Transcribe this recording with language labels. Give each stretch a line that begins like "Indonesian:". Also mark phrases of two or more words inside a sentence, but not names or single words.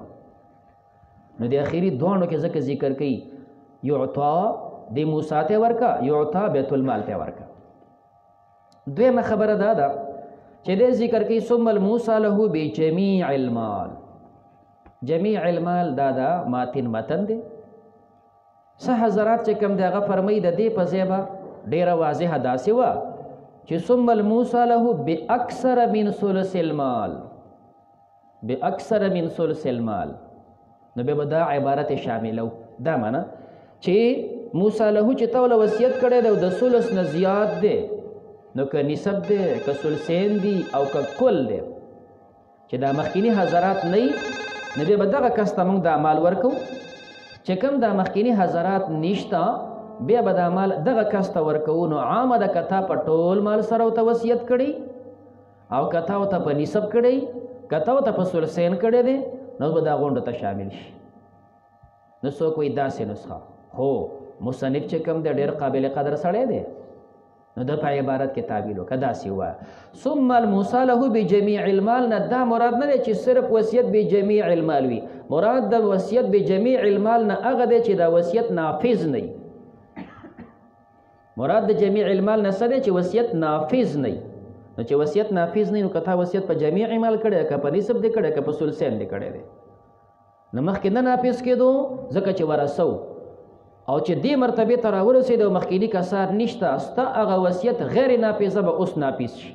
Pashto: نو د اخري دوانو کې ځکه ذکر کوي یعطا د موسی ته ورکه، یعطا بیت المال ته ورکه. دویمه خبره دا ده چې دې ذکر کوي
Arabic: ثم الموصى له بجميع المال. جميع المال
Pashto: دا دا متن دی. څه حضرات چې کوم دی هغه فرمایي د دې په ځای به ډېره واضحه داسې وه چې
Arabic: ثم الموصى له باکثر من ثلث المال، باکثر من ثلث المال.
Pashto: نو بیا به دا عبارت شاملو. دا معنا چې موسی له چې تا له وصیت کړی دی او د ثلث نه زیات دی، نو که نسب دی که ثلثین دی او که کل دی، چې دا مخکینی حضرات نه وي نو بیا به دغه کس ته موږ دا مال ورکو. چې کوم دا مخکینی حضرات نشته بیا به دا مال دغه کس ته ورکو. نو عامه ده که تا په ټول مال سره ورته وصیت کړی او که تا ورته په نسب کړی، که تا ورته په ثلثین کړی دی، نو به دا غونډه ته شامل شي. نو څوک وایي داسې نسخه، هو مصنف چې کوم دی ډېر قابل قدر سړی دی، نو د په عبارت کې تعبیر وکړه داسې ووایه
Arabic: ثم الموصى له بجميع المال.
Pashto: نه دا مراد نه دی چې صرف وصیت
Arabic: بجميع المال
Pashto: وي، مراد د وصیت
Arabic: بجميع المال
Pashto: نه هغه دی چې دا وصیت نافذ نه وي. مراد د
Arabic: جميع المال
Pashto: نه څه دی چې وصیت نافذ نه وي. نو چې وصیت نافذ نه وي نو که تا وصیت په جميع مال کړی، که په نسب دی کړی، که په ثلثین دی کړی دی، نو مخکې نه نافذ کېدو ځکه چې ورثو او چې دې مرتبه ته راورسېد او مخکینی کسان نشته، ستا هغه وصیت غیر نافذه به اوس نافذ شي.